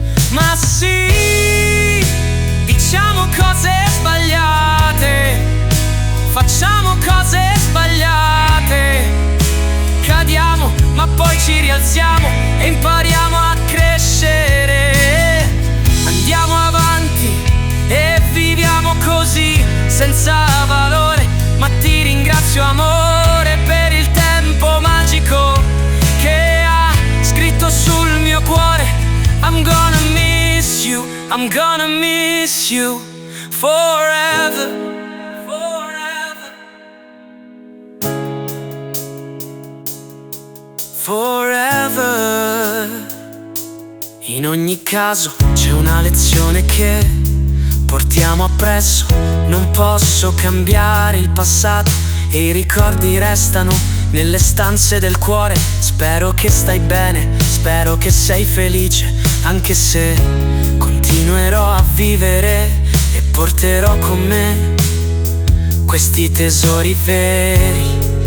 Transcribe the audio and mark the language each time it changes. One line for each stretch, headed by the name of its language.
Italian: Ma sì, diciamo cose sbagliate, facciamo cose sbagliate, cadiamo ma poi ci rialziamo e impariamo a crescere. Andiamo avanti e viviamo così, senza valore, ma ti ringrazio amore per il tempo magico che ha scritto sul mio cuore.
English: I'm gonna miss you, I'm gonna miss you forever, forever, forever.
Italian: In ogni caso c'è una lezione che portiamo appresso. Non posso cambiare il passato e i ricordi restano nelle stanze del cuore. Spero che stai bene, spero che sei felice, anche se continuerò a vivere e porterò con me questi tesori veri.